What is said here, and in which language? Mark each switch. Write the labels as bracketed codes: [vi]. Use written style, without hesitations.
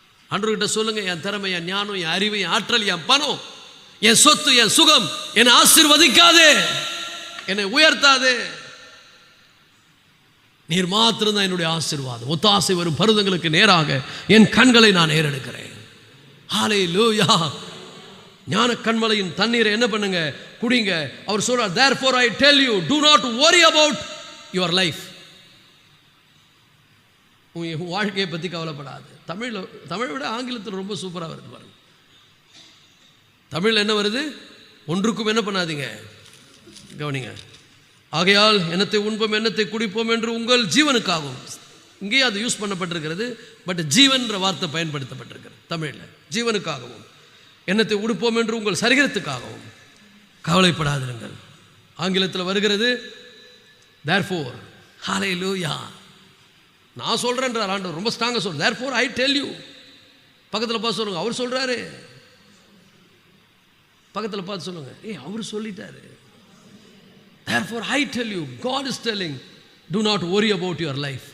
[ta] ஆண்டவர்கிட்ட சொல்லுங்க, என் திறமை, என் ஞானம், என் அறிவு, என் ஆற்றல், என் பணம், என் சொத்து, என் சுகம் என்னை ஆசீர்வதிக்காதே, என்னை உயர்த்தாதே. நீர் மாத்திரம்தான் என்னுடைய ஆசீர்வாதம். ஒத்தாசை வரும் பருவங்களுக்கு நேராக என் கண்களை நான் ஏறெடுக்கிறேன். ஹalleluya. ஞான கண்மலையின் தண்ணீரை என்ன பண்ணுங்க? குடிங்க. அவர் சொல்றார், [en] therefore I tell you, do not worry about your life. [ta] உன் வாழ்க்கையை பற்றி கவலைப்படாது. தமிழை விட ஆங்கிலத்தில் ரொம்ப சூப்பராக வருது பாருங்க. தமிழில் என்ன வருது? ஒன்றுக்கும் என்ன பண்ணாதீங்க, கவனிங்க. ஆகையால் என்னத்தை உண்போம் என்னத்தை குடிப்போம் என்று உங்கள் ஜீவனுக்காகவும், இங்கேயே அது யூஸ் பண்ணப்பட்டிருக்கிறது, பட் ஜீவன்ற வார்த்தை பயன்படுத்தப்பட்டிருக்கிறது தமிழில். ஜீவனுக்காகவும் என்னத்தை உடுப்போம் என்று உங்கள் சரீரத்துக்காகவும் கவலைப்படாதிருங்கள். ஆங்கிலத்தில் வருகிறது therefore. ஹalleluya. நான் சொல்கிறேன்றார் ஆண்டவர், ரொம்ப ஸ்ட்ராங்காக சொல்கிறேன். [en] therefore I tell you. [ta] பக்கத்தில் பார்த்து சொல்லுங்க, அவர் சொல்கிறாரு. பக்கத்தில் பார்த்து சொல்லுங்க, அவர் சொல்லிட்டாரு. [en] therefore I tell you, God is telling, do not worry about your life.